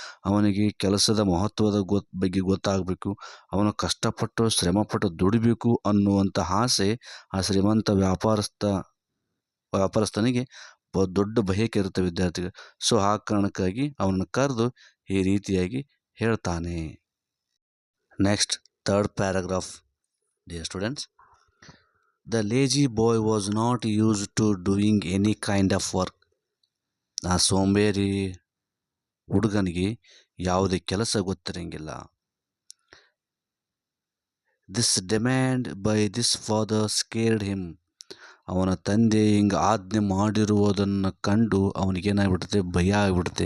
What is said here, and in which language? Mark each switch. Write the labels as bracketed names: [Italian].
[Kannada] ಅವನಿಗೆ ಕೆಲಸದ ಮಹತ್ವದ ಬಗ್ಗೆ ಗೊತ್ತಾಗಬೇಕು, ಅವನು ಕಷ್ಟಪಟ್ಟು ಶ್ರಮಪಟ್ಟು ದುಡಿಬೇಕು ಅನ್ನುವಂಥ ಆಸೆ ಆ ಶ್ರೀಮಂತ ವ್ಯಾಪಾರಸ್ಥನಿಗೆ ದೊಡ್ಡ ಬಯಕೆ ಇರುತ್ತೆ ವಿದ್ಯಾರ್ಥಿಗಳು. ಸೊ ಆ ಕಾರಣಕ್ಕಾಗಿ ಅವನನ್ನು ಕರೆದು ಈ ರೀತಿಯಾಗಿ ಹೇಳ್ತಾನೆ. [English] Next third paragraph. Dear students, the lazy boy was not used to doing any kind of work. [Kannada] ಆ ಸೋಂಬೇರಿ ಹುಡುಗನಿಗೆ ಯಾವುದೇ ಕೆಲಸ ಗೊತ್ತಿರಂಗಿಲ್ಲ. [English] This demand by this father scared him. [Kannada] ಅವನ ತಂದೆ ಹಿಂಗೆ ಆಜ್ಞೆ ಮಾಡಿರುವುದನ್ನು ಕಂಡು ಅವನಿಗೇನಾಗ್ಬಿಡುತ್ತೆ, ಭಯ ಆಗಿಬಿಡುತ್ತೆ.